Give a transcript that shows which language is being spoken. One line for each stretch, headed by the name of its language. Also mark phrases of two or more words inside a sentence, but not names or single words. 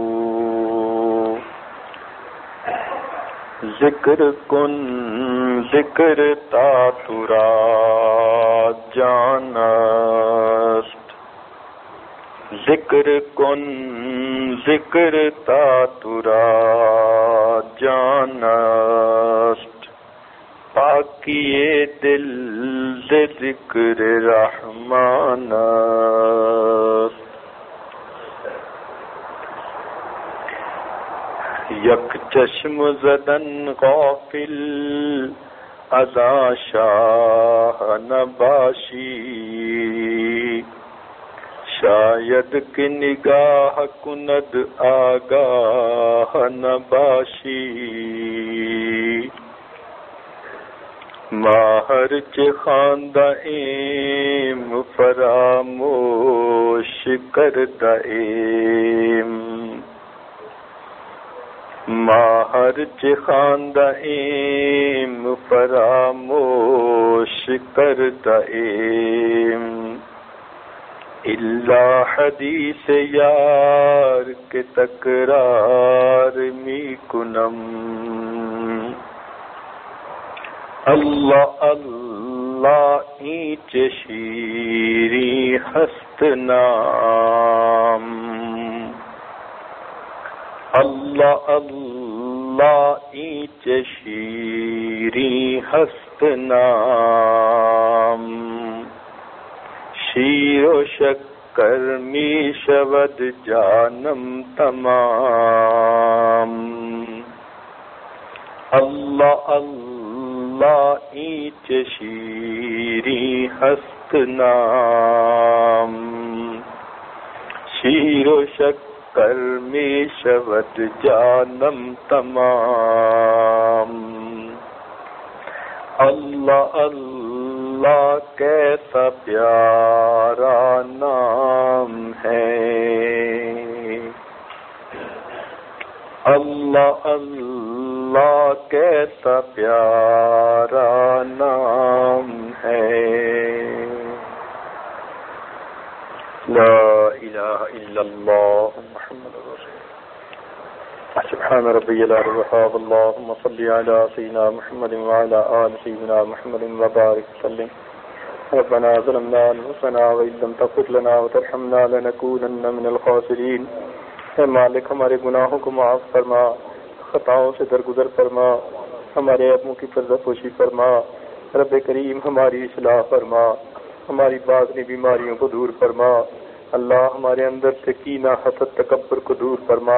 Persian: ذکر کن ذکر تا ترا جانست، ذکر کن ذکر تا ترا جانست،
Urdu: پاکیے دل سے
Persian: ذکر رحمان است، یک چشم زدن غافل ازا شاہ نباشی، شاید کہ نگاہ کند آگاہ نباشی، ماہر چه خواندہ ایم فراموش کردہ ایم، ماہر چه خواندہ ایم فراموش کردہ ایم، الا حدیث یار کے تکرار می کنم، اللہ اللہ اینچ شیری ہست نام، اللہ اللہ اینچ شیری ہست نام، شیر و شکر می شود جانم تمام، اللہ اللہ اینچ شیری ہست نام، شیر و شکر می شود جانم تمام،
Urdu: اللہ اللہ کیسا پیارا نام ہے، اللہ اللہ کیسا پیارا نام ہے،
Arabic: لا الہ الا اللہ محمد رسول اللہ، سبحان ربی الوهاب، اللهم صل علی سیدنا محمد وعلى آل سیدنا محمد وبارک وسلم، ربنا ظلمنا أنفسنا وإن لم تغفر لنا وترحمنا لنكونن من الخاسرين.
Urdu: اے مالک ہمارے گناہوں کو معاف فرما، خطاؤں سے درگزر فرما، ہمارے عیبوں کی پردہ پوشی فرما. رب کریم ہماری اصلاح فرما، ہماری باطنی بیماریوں کو دور فرما. اللہ ہمارے اندر سے کینہ، حسد، تکبر کو دور فرما.